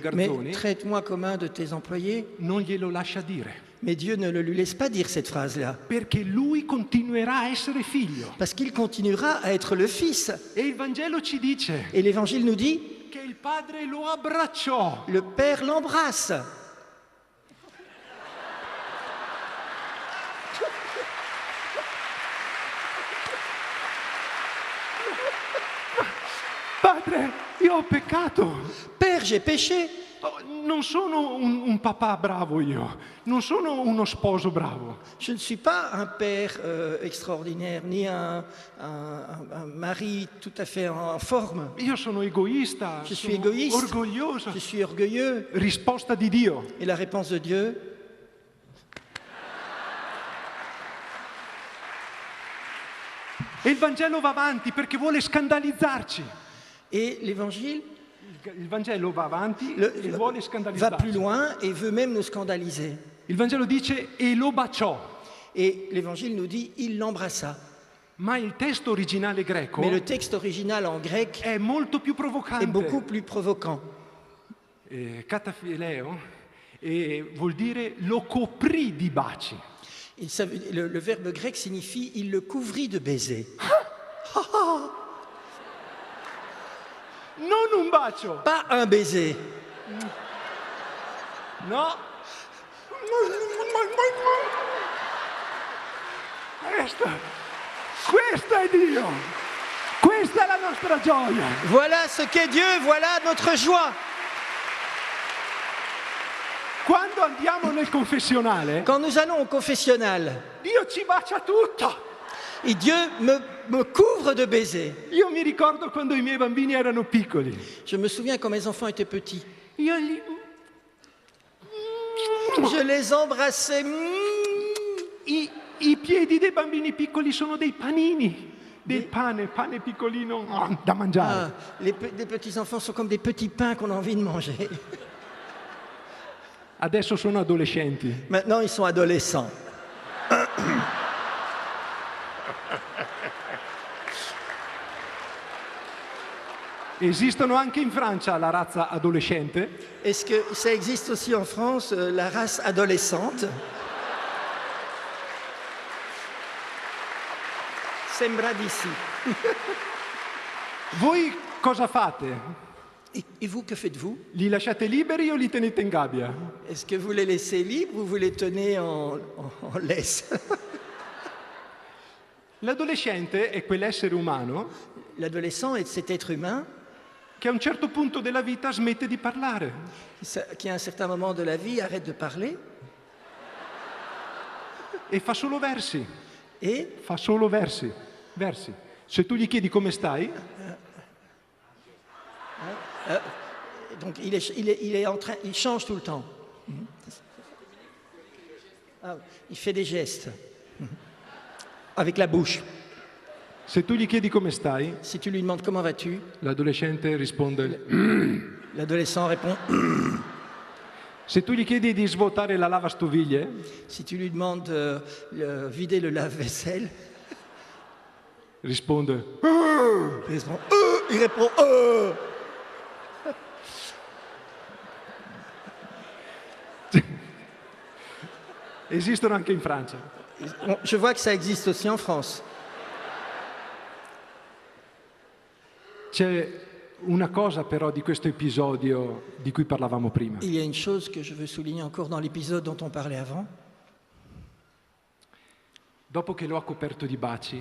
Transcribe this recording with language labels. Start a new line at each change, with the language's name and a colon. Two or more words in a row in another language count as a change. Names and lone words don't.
French: Mais
Italian: garzoni.
French: traite-moi comme un de tes employés.
Italian: Non glielo lascia dire,
French: Mais Dieu ne le lui laisse pas dire cette phrase-là.
Italian: perché lui continuerà a essere figlio.
French: Parce qu'il continuera à être le Fils.
Italian: E il Vangelo ci dice
French: Et l'Évangile nous dit,
Italian: che il padre lo abbracciò.
French: le Père l'embrasse.
Italian: Padre, io ho peccato.
French: Père, j'ai péché.
Italian: Oh, non sono un papà bravo io, non sono uno sposo bravo.
French: Je ne suis pas un père extraordinaire, ni un mari tout à fait en forme.
Italian: Io sono egoista,
French: Je suis
Italian: sono
French: égoïste.
Italian: orgoglioso.
French: Je suis orgueilleux.
Italian: Risposta di Dio.
French: Et la réponse de Dieu,
Italian: E il Vangelo va avanti perché vuole scandalizzarci.
French: et l'Évangile
Italian: Il Vangelo va avanti
French: le-
Italian: e vuole
French: va
Italian: scandalizzarci.
French: plus loin et veut même nous scandaliser.
Italian: Il Vangelo dice e lo baciò,
French: Et l'Évangile nous dit, il l'embrassa.
Italian: ma il testo originale greco
French: Mais le texte original en grec
Italian: è molto più
French: est
Italian: provocante.
French: beaucoup plus provoquant.
Italian: Catafileo vuol dire lo coprì di baci.
French: Le verbe grec signifie, il le couvrit de baisers.
Italian: Non un bacio,
French: Pas un baiser.
Italian: no. Questo è Dio. Questa è la nostra gioia.
French: Voilà ce qu'est Dieu, voilà notre joie.
Italian: Quando andiamo nel confessionale,
French: Quand nous allons au confessionnal,
Italian: Dio ci bacia tutto.
French: et Dieu me me couvre de baisers.
Italian: Io mi ricordo quando i miei bambini erano piccoli.
French: Je me souviens quand mes enfants étaient petits.
Italian: Io li...
French: Je les embrassais.
Italian: I piedi dei bambini piccoli sono dei panini, del pane piccolino da mangiare.
French: Les petits-enfants sont comme des petits pains qu'on a envie de manger.
Italian: Adesso sono adolescenti.
French: Maintenant, ils sont adolescents.
Italian: Esistono anche in Francia la razza adolescente?
French: Est-ce que ça existe aussi en France, la race adolescente?
Italian: Sembra di sì. Voi cosa fate?
French: Et vous, que faites-vous?
Italian: Li lasciate liberi o li tenete in gabbia?
French: Est-ce que vous les laissez libres ou vous les tenez en laisse?
Italian: L'adolescente è quell'essere umano
French: L'adolescent est cet être humain
Italian: che a un certo punto della vita smette di parlare.
French: qui, à un certain moment de la vie, arrête de parler
Italian: E fa solo versi.
French: et
Italian: Fa solo versi. Versi. Se tu gli chiedi come stai,
French: donc il est en train, il change tout le temps. Ah, il fait des gestes avec la bouche.
Italian: se tu gli chiedi come stai,
French: Si tu lui demandes comment vas-tu,
Italian: l'adolescente risponde.
French: l'adolescent répond.
Italian: Se tu gli chiedi di svuotare la lavastoviglie,
French: Si tu lui demandes de vider le lave-vaisselle,
Italian: risponde.
French: il répond.
Italian: Esistono anche in Francia.
French: Bon, je vois que ça existe aussi en France.
Italian: C'è una cosa però di questo episodio di cui parlavamo prima.
French: Il y a une chose que je veux souligner encore dans l'épisode dont on parlait avant.
Italian: Dopo che lo ha coperto di baci,